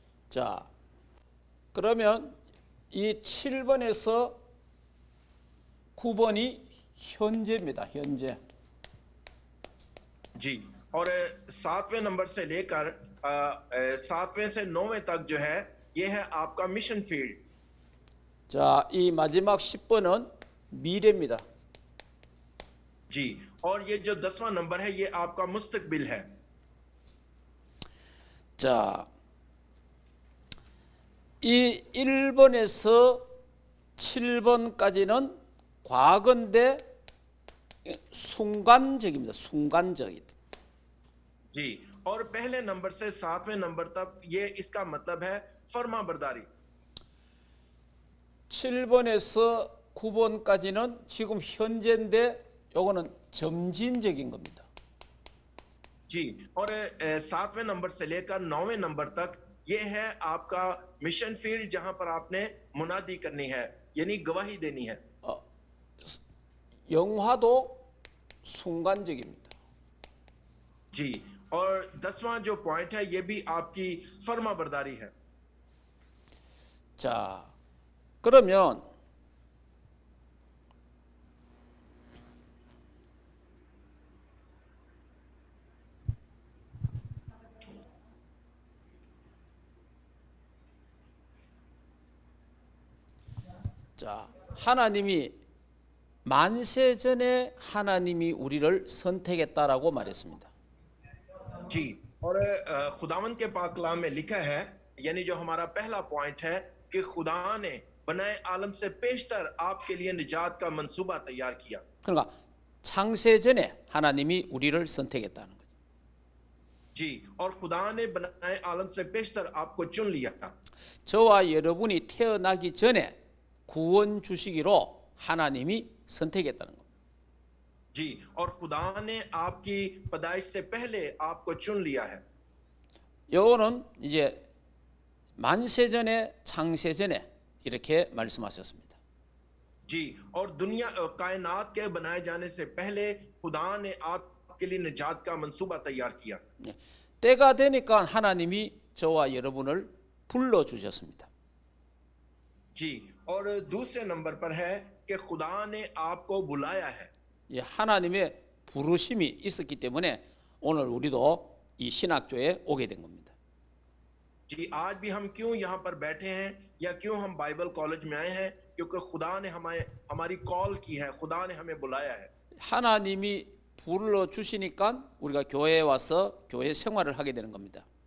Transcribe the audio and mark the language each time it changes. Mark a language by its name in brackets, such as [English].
[Korean] 자, 그러면 이 7번에서 9번이 현재입니다. 현재. [Hindi] जी और सातवें नंबर से लेकर सातवें से 9वें तक जो है ये है आपका मिशन फील्ड [Korean] 자, 이 마지막 10번은 미래입니다. [Hindi] जी और ये जो 10वां नंबर है ये आपका मुस्तकबिल है [Korean] 자, 이 1번에서 7번까지는 과거인데 순간적입니다. 순간적이다. [Hindi] जी और पहले नंबर से सातवें नंबर तक ये इसका मतलब है फर्माबरदारी [Korean] 7번에서 9번까지는 지금 현재인데 요거는 점진적인 겁니다. [Hindi] जी और सातवें नंबर से लेकर 9वें नंबर तक ये है आपका मिशन फील्ड जहां पर आपने मुनादी करनी है यानी गवाही देनी है [Korean] 영화도 순간적입니다. [Hindi] जी और 10वां जो पॉइंट है ये भी आपकी फर्माबरदारी है [Korean] 자, 그러면 자, 하나님이 만세 전에 하나님이 우리를 선택했다라고 말했습니다. [Hindi] जी और खुदावंद के पाक कलाम में लिखा है यानी जो हमारा पहला पॉइंट है कि खुदा ने बनाए आलम से पेशतर आपके लिए निजात का मंसूबा तैयार किया [Korean] 그러니까 창세 전에 하나님이 우리를 선택했다는 거죠. [Hindi] जी और खुदा ने बनाए आलम से पेशतर आपको चुन लिया था [Korean] 저와 여러분이 태어나기 전에 구원 주시기로 하나님이 선택했다는 겁니다. [Hindi] जी और खुदा ने आपकी पैदाइश से पहले आपको चुन लिया है [Korean] 요거는 이제 만세 전에 창세 전에 이렇게 말씀하셨습니다. [Hindi] जी और दुनिया कायनात के बनाए जाने से पहले खुदा ने आपके लिए निजात का मंसूबा तैयार किया [Korean] 때가 되니까 하나님이 저와 여러분을 불러 주셨습니다. [Hindi] जी, और दूसरे नंबर पर है कि खुदा ने आपको बुलाया है। [Korean] 예, 하나님의 부르심이 있었기 때문에 오늘 우리도 이 신학교에 오게 된 겁니다. [Hindi] जी, आज भी हम क्यों यहाँ पर बैठे हैं या क्यों हम बाइबल कॉलेज में आए हैं? क्योंकि खुदा ने हमारी कॉल की है, खुदा ने हमें बुलाया है। [Korean] 하나님이 불러 주시니까 우리가 교회에 와서 교회 생활을 하게 되는 겁니다.